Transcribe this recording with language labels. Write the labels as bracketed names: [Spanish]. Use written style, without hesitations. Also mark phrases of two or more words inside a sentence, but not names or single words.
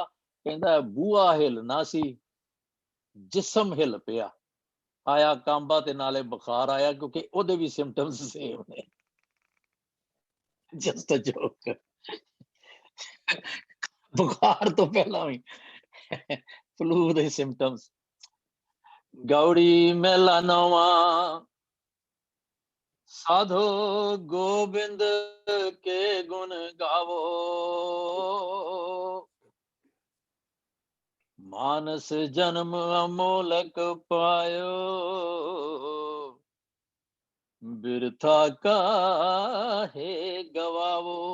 [Punjabi] ਕਹਿੰਦਾ ਬੂਹਾ ਹਿੱਲਣਾ ਸੀ ਜਿਸਮ ਹਿੱਲ ਪਿਆ, ਆਇਆ ਕਾਂਬਾ ਤੇ ਨਾਲੇ ਬੁਖਾਰ ਆਇਆ, ਕਿਉਂਕਿ ਉਹਦੇ ਵੀ [English] symptoms same [Punjabi] ਨੇ। [English] just a joke. [Punjabi] ਬੁਖਾਰ ਤੋਂ ਪਹਿਲਾਂ ਵੀ ਫਲੂ ਦੇ ਸਿੰਪਟਮਸ। ਗੌੜੀ ਮੇਲਾ ਨਵਾਂ [Hindi] साधो गोविंद के गुण गावो, मानस जन्म अमोलक पायो, बिरथा काहे गवावो।